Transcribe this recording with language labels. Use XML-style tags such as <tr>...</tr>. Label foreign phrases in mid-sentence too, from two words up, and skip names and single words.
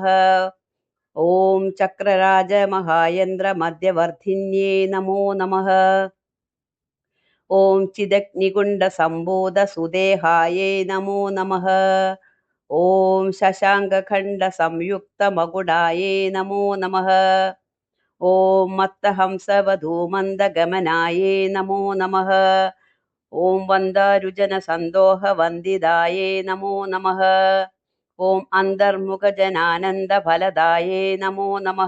<sa>ഓം ചക്രരാജ മഹായന്ദ്ര മധ്യവർദ്ധിന്യേ നമോ നമഃ. ഓം ചിദഗ്നികുണ്ഡ സംഭൂത സുദേഹായൈ നമോ നമഃ. ഓം ശശാങ്കഖണ്ഡ സംയുക്ത മകുടായൈ നമോ നമഃ. ॐ मत्तहंसवधूमन्दगमनायै नमो नमः। ॐ वन्दारुजनसन्दोहवन्दिदायै नमो नमः। ॐ अन्तर्मुखजनानन्दफलदायै नमो नमः।</sa>